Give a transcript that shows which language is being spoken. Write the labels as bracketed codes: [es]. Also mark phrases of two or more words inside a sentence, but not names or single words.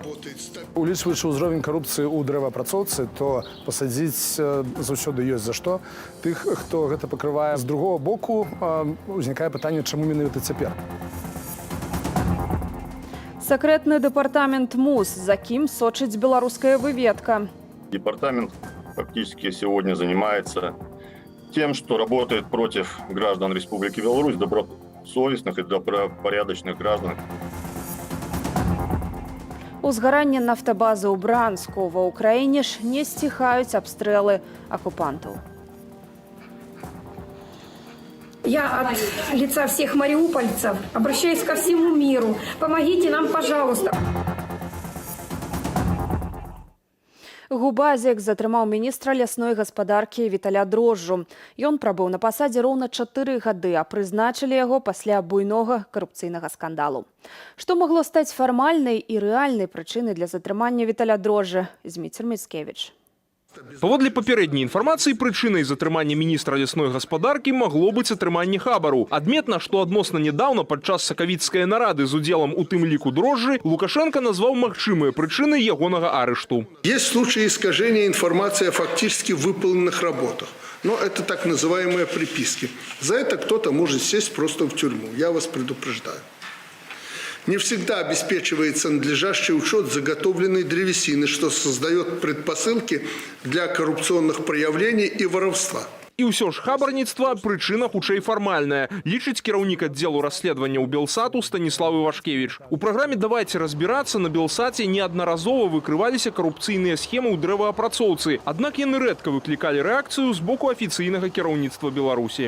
[be] Улічваючы ўзровень карупцыі ў дрэваапрацоўцы, то пасадзіць заўсёды ёсць за што. Тых, хто гэта пакрывае. З другого боку, узнікае пытанне, чаму менавіта цяпер. Сакрэтны дэпартамент МУС, за кім сочыць беларуская выведка. [ru] Департамент фактически сегодня занимается тем, что работает против граждан Республики Беларусь, добросовестных и добропорядочных граждан. [be] Узгаранне нафтабазы ў Бранску. Ва ўкраіне ж не сціхаюць абстрэлы акупантаў. [ru] Я от лица всех мариупольцев обращаюсь ко всему миру. Помогите нам, пожалуйста. [be] Губазік затрымаў міністра лясной гаспадаркі Віталя Дрожжу. Ён прабыў на пасадзе роўна 4 гады, а прызначылі яго пасля буйнога карупцыйнага скандалу. Што магло стаць фармальнай і рэальнай прычынай для затрымання Віталя Дрожжа? Зміцер Міцкевіч. Паводле папярэдняй інфармацыі, прычынай затрымання міністра лясной гаспадаркі магло быць атрыманне хабару. Адметна, што адносна нядаўна падчас сакавіцкай нарады з удзелам у тым ліку Дрожжы Лукашенко назваў магчымыя прычыны ягонага арышту. [ru] Есть случаи искажения информации о фактически выполненных работах. Но это так называемые приписки. За это кто-то может сесть просто в тюрьму. Я вас предупреждаю. Не всегда обеспечивается надлежащий учет заготовленной древесины, что создает предпосылки для коррупционных проявлений и воровства. [be] І ўсё ж хабарніцтва прычына хутчэй фармальная, лічыць кіраўнік аддзелу расследавання ў Белсату Станіслав Івашкевіч. У праграме «Давайце разбірацца» на Белсаце неаднаразова выкрываліся карупцыйныя схемы ў дрэваапрацоўцы, аднак яны рэдка выклікалі рэакцыю з боку афіцыйнага кіраўніцтва Беларусі.